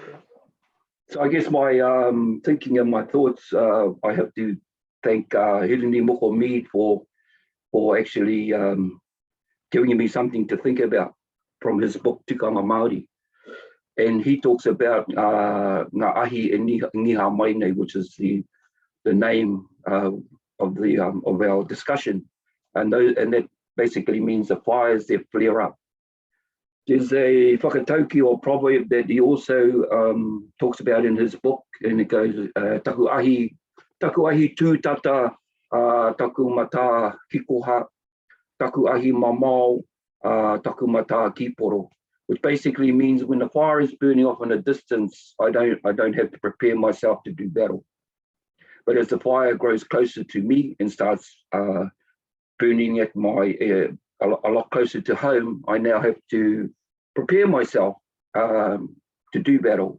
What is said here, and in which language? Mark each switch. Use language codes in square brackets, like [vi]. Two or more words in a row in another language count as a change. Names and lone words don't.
[en] So I guess my thinking and my thoughts, I have to thank Hilini Moko Mead for actually giving me something to think about from his book Tikanga Māori. And he talks about [mi] ngā ahi e ngiha mai nei, [en] which is the name of our discussion, and that basically means the fires that flare up. There's a whakatauki or proverb that he also talks about in his book, and it goes [mi] taku ahi tū tata taku mata kikoha, taku ahi mamau taku mata kiporo. [en] Which basically means when the fire is burning off in a distance, I don't have to prepare myself to do battle. But as the fire grows closer to me and starts burning at my a lot closer to home, I now have to prepare myself to do battle.